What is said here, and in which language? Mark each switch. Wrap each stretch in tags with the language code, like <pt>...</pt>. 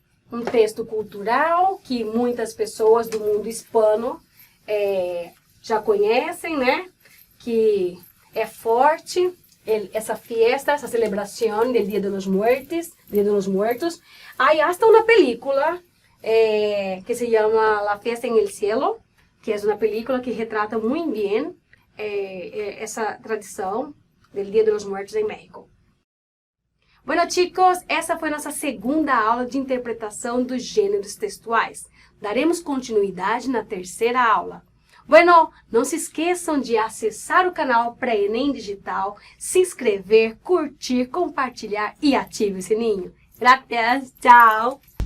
<pt>Um texto cultural que muitas pessoas do mundo hispano já conhecem, né? Que é forte. Essa</pt> <es>fiesta,</es> <pt>essa celebração do Dia de los Muertos.</pt> <es>Hay hasta una película que se llama La Fiesta en el Cielo, que es una película que retrata muy bien</es> <pt>essa tradição do Dia de los Muertos em México.</pt> <es>Bueno, chicos,</es> <pt>essa foi nossa segunda aula de interpretação dos gêneros textuais. Daremos continuidade na terceira aula.</pt> <es>Bueno,</es> <pt>não se esqueçam de acessar o canal Pré-ENEM Digital, se inscrever, curtir, compartilhar e ative o sininho.</pt> <es>Gracias,</es> <pt>tchau!</pt>